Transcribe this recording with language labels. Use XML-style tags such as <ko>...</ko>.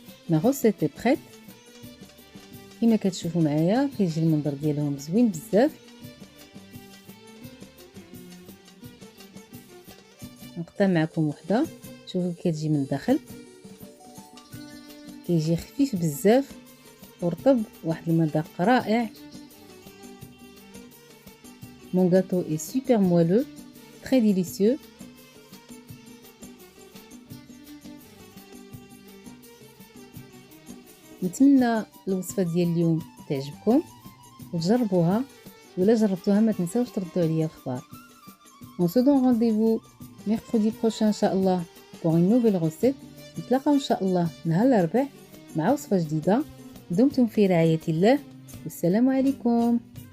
<ar>ما غوسيت بريت كما كتشوفوا معايا كيجي المنظر ديالهم زوين بزاف. نقطع معكم وحده شوفوا كتجي من الداخل كيجي خفيف بزاف ورطب واحد المذاق رائع.</ar> <fr>Mon gâteau est super moelleux, très délicieux.</fr> <ar>نتمنى الوصفه ديال اليوم تعجبكم وتجربوها، ولا جربتوها ما تنساوش تردوا عليا الخبر.</ar> <fr>On se donne rendez-vous mercredi prochain ان شاء الله pour une nouvelle recette.</fr> <ar>نتلاقاو ان شاء الله نهار الاربعاء مع وصفه جديده. دمتم في رعايه الله والسلام عليكم.</ar>